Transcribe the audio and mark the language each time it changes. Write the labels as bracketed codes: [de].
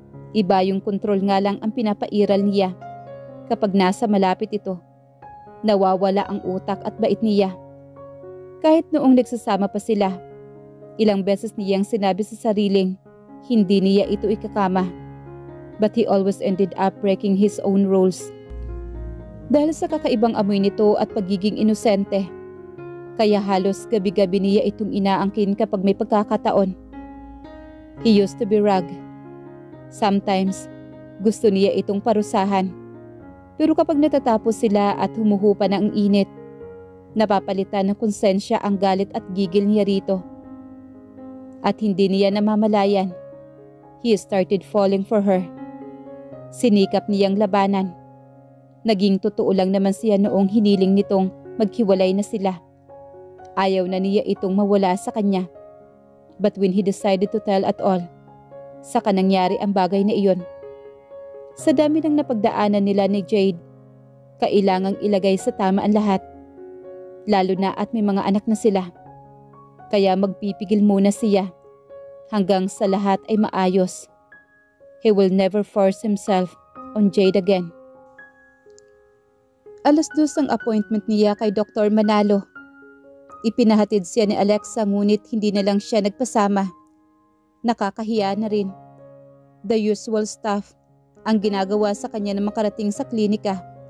[tl] Iba yung kontrol nga lang ang pinapairal niya. Kapag nasa malapit ito, nawawala ang utak at bait niya. Kahit noong nagsasama pa sila, ilang beses niyang sinabi sa sariling, hindi niya ito ikakama. [en] But he always ended up breaking his own rules. [tl] Dahil sa kakaibang amoy nito at pagiging inosente, kaya halos gabi-gabi niya itong inaangkin kapag may pagkakataon. [en] He used to be rugged. [tl] Sometimes, gusto niya itong parusahan. Pero kapag natatapos sila at humuhupa na ang init, napapalitan ng konsensya ang galit at gigil niya rito. At hindi niya namamalayan, [en] he started falling for her. [tl] Sinikap niyang labanan. Naging totoo lang naman siya noong hiniling nitong maghiwalay na sila. Ayaw na niya itong mawala sa kanya. [en] But when he decided to tell at all, [tl] saka nangyari ang bagay na iyon. Sa dami ng napagdaanan nila ni Jade, kailangang ilagay sa tama ang lahat. Lalo na at may mga anak na sila. Kaya magpipigil muna siya hanggang sa lahat ay maayos. [en] He will never force himself on Jade again. [tl] 2:00 ang appointment niya kay Dr. Manalo. Ipinahatid siya ni Alexa ngunit hindi na lang siya nagpasama. Nakakahiya na rin. [en] The usual stuff [tl] ang ginagawa sa kanya na makarating sa klinika.